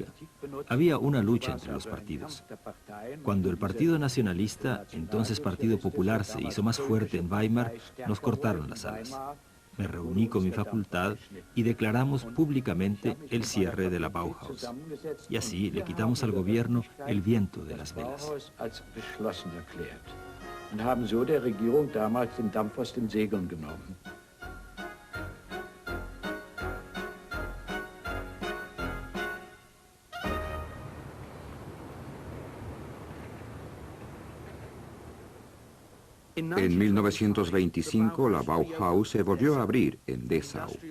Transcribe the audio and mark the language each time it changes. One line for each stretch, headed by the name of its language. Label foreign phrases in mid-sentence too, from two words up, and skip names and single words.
Spanish: Había una lucha entre los partidos. Cuando el Partido Nacionalista, entonces Partido Popular, se hizo más fuerte en Weimar, nos cortaron las alas. Me reuní con mi facultad y declaramos públicamente el cierre de la Bauhaus. Y así le quitamos al gobierno el viento de las velas.
German: Und haben so der Regierung damals den Dampf aus den Segeln genommen.
Spanish: En 1925 la Bauhaus se volvió a abrir en Dessau.